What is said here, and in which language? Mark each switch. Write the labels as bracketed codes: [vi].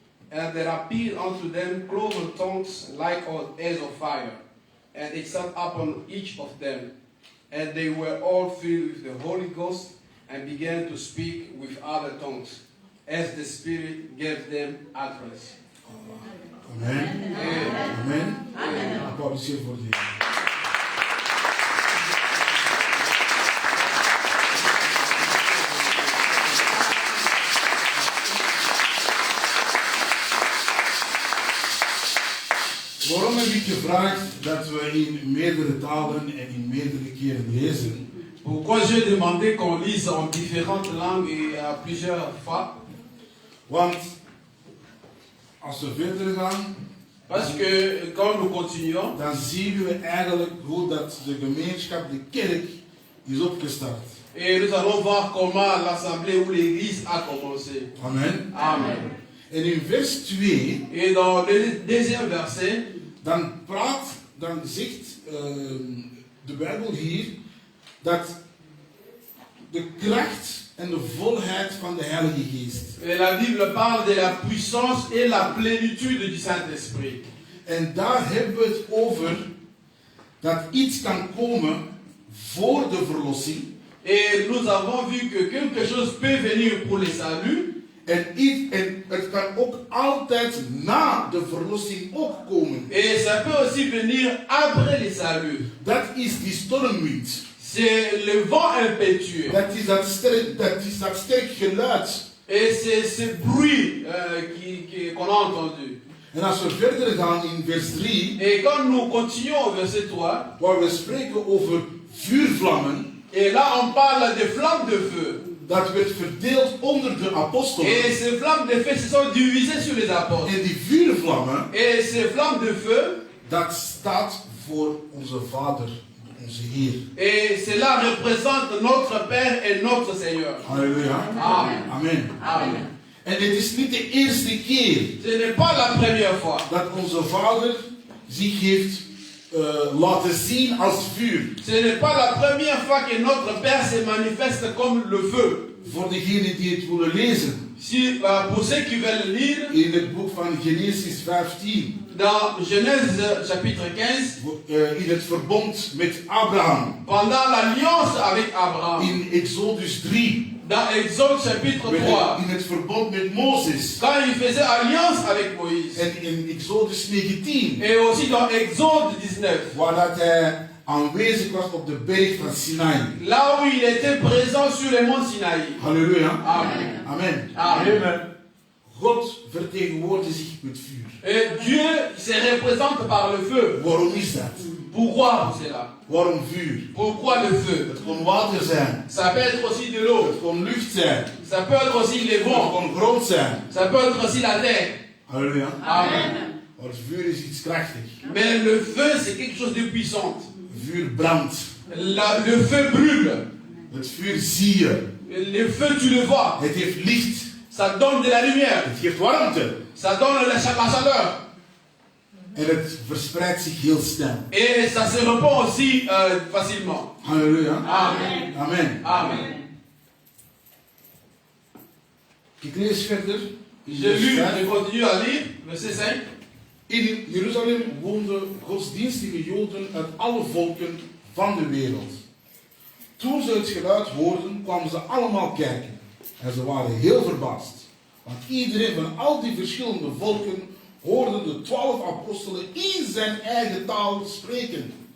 [en] And there appeared unto them cloven tongues like as of fire, and it sat upon each of them. And they were all filled with the Holy Ghost, and began to speak with other tongues, as the Spirit gave them utterance. Amen. Amen. Amen. [nl] Applaudisseer voor die. Waarom heb ik gevraagd dat we in meerdere talen en in meerdere keren lezen? [fr] Pourquoi j'ai demandé qu'on lise en différentes langues et à plusieurs fois? [nl] Want als we verder gaan, [fr] Parce que quand nous continuons, [nl] dan zien we eigenlijk hoe dat de gemeenschap, de kerk, is opgestart. [fr] et nous allons voir comment l'assemblée ou l'église a commencé. Amen. Amen. [nl] En in vers 2, [fr] Et dans le deuxième verset, [nl] dan zegt de Bijbel hier dat de kracht en de volheid van de Heilige Geest. [fr] la Bible parle de la puissance et la plénitude du Saint-Esprit. [nl] En daar hebben we het over dat iets kan komen voor de verlossing. [fr] Et nous avons vu que quelque chose peut venir pour le salut. [nl] En het kan ook altijd na de verlossing ook komen. [fr] Et ça peut aussi venir après le salut. [nl] Dat is die stormwind. [fr] C'est le vent impétueux. [nl] Dat is dat sterk geluid. [fr] Et c'est ce bruit qu'on a entendu. [nl] En als we verder gaan in vers 3, [fr] Et quand nous continuons au verset 3, [nl] waar we spreken over vuurvlammen, [fr] Et là, on parle de flammes de feu. [nl] Dat werd verdeeld onder de apostelen. [fr] Et ces flammes de feu se sont divisées sur les apôtres. [nl] En die vuurvlammen, [fr] Et ces flammes de feu, [nl] dat staat voor onze Vader, onze Heer. [fr] et cela représente notre Père et notre Seigneur. Halleluja. Amen. Amen. Amen. [nl] En het is niet de eerste keer [fr] Ce n'est pas la première fois [nl] dat onze Vader zich heeft laten zien als vuur. [fr] Ce n'est pas la première fois que notre Père se manifeste comme le feu. [nl] Voor degenen die het willen lezen. [fr] Si, pour ceux qui veulent lire, [nl] In het boek van Genesis 15. [fr] dans Genèse chapitre 15, [nl] In het verbond met Abraham. [fr] pendant l'alliance avec Abraham, [nl] In Exodus 3. [fr] dans Exode chapitre 3, [nl] In het verbond met Mozes. [fr] quand il faisait alliance avec Moïse, [nl] En in Exodus 19. [fr] et aussi dans Exode 19, [nl] Waar dat hij aanwezig was op de berg van Sinai. [fr] là où il était présent sur le mont Sinaï. Halleluja. Amen. Amen. Amen. [nl] God vertegenwoordigt zich met vuur. [fr] Et Dieu se représente par le feu. [nl] Waarom is dat? [fr] Pourquoi pour cela? [nl] Waarom vuur? [fr] Pourquoi le feu? [nl] Het kon water zijn. [fr] Ça peut être aussi de l'eau. [nl] Het kon lucht zijn. [fr] Ça peut être aussi les [nl] Het [fr] vents. [nl] kon grond zijn. [fr] Ça peut être aussi la terre. Halleluja. Amen. [nl] Maar vuur is iets krachtigs. [fr] Mais le feu, c'est quelque chose de puissant. [nl] Vuur brandt. [fr] Le feu brûle. [nl] Het vuur zie je. [fr] Le feu, tu le vois. [nl] Het heeft licht. [fr] Ça donne de la lumière. [nl] Het geeft warmte. [fr] Ça donne la chaleur. [nl] En het verspreidt zich heel snel. [fr] Et ça se répand aussi facilement. Halleluja. Amen. Amen. Amen. [nl] Ik lees verder. [fr] Je lu, je continue à lire, verset 5. [nl] In Jeruzalem woonden godsdienstige Joden uit alle volken van de wereld. Toen ze het geluid hoorden, kwamen ze allemaal kijken. En ze waren heel verbaasd. Want iedereen van al die verschillende volken hoorde de 12 apostelen in zijn eigen taal spreken.